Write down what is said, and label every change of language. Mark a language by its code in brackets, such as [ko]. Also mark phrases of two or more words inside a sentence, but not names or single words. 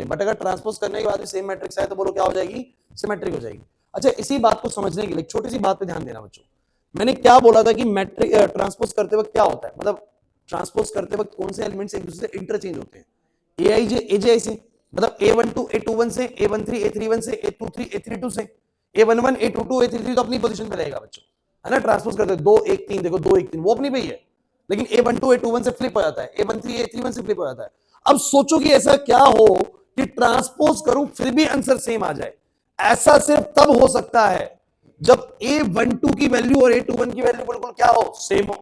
[hi] बट अगर ट्रांसपोज करने के बाद भी [en] same matrix [hi] आए तो बोलो क्या हो जाएगी, सिमेट्रिक हो जाएगी। अच्छा, इसी बात को समझने के लिए छोटी सी बात पे ध्यान देना बच्चों, मैंने क्या बोला था कि [en] matrix transpose [hi] करते वक्त क्या होता है, मतलब ट्रांसपोज करते वक्त कौन से एलिमेंट्स एक दूसरे से इंटरचेंज होते हैं, [en] aij aji [hi] से, मतलब A12 A21 से, A13 A31 से, A23 A32 से, A11 A22 A33 तो अपनी पोजीशन पे रहेगा बच्चों, है ना। ट्रांसपोज करते 2 1 3, देखो 2 1 3 वो अपनी पे ही है, लेकिन A12 A21 से फ्लिप हो जाता है, A13 A31 से फ्लिप हो जाता है। अब सोचो कि ऐसा क्या हो कि ट्रांसपोज करूं फिर भी [en] answer same [hi] आ जाए। ऐसा सिर्फ तब हो सकता है जब A12 की वैल्यू और A21 की वैल्यू बिल्कुल क्या हो, सेम हो।